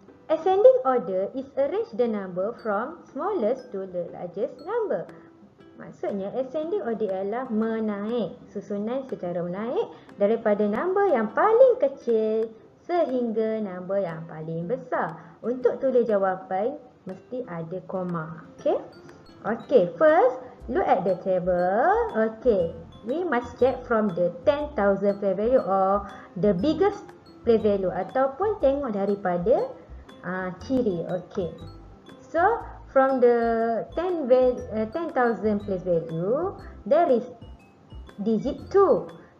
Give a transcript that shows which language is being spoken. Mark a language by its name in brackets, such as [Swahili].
[English] Ascending order is arrange the number from smallest to the largest number. [Malay] Maksudnya ascending order ialah menaik, susunan secara menaik daripada nombor yang paling kecil sehingga nombor yang paling besar. Untuk tulis jawapan mesti ada koma. [English] Okay? Okay, first look at the table. Okay, we must check from the 10,000 place value or the biggest place value [Malay] ataupun tengok daripada kiri. [English] Okay, so from the 10,000 place value, there is digit 2.